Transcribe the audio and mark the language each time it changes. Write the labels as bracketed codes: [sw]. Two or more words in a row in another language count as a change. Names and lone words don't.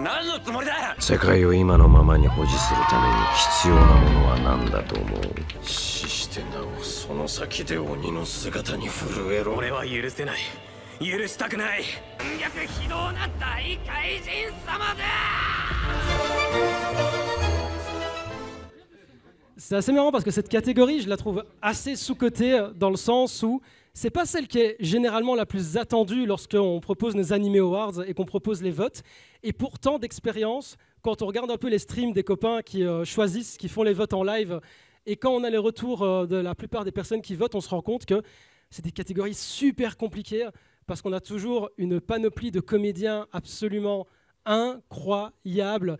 [ja] 何のつもりだ。世界を今のままに保持するために必要なものは何だと思う。死してなおその先で鬼の姿に震えろ。俺は許せない。許したくない。逆非道な大怪人様だ。 [fr] C'est assez marrant parce que cette catégorie, je la trouve assez sous-cotée dans le sens où c'est pas celle qui est généralement la plus attendue lorsqu'on propose nos Anime Awards et qu'on propose les votes. Et pourtant, d'expérience, quand on regarde un peu les streams des copains qui choisissent, qui font les votes en live, et quand on a les retours de la plupart des personnes qui votent, on se rend compte que c'est des catégories super compliquées parce qu'on a toujours une panoplie de comédiens absolument incroyables.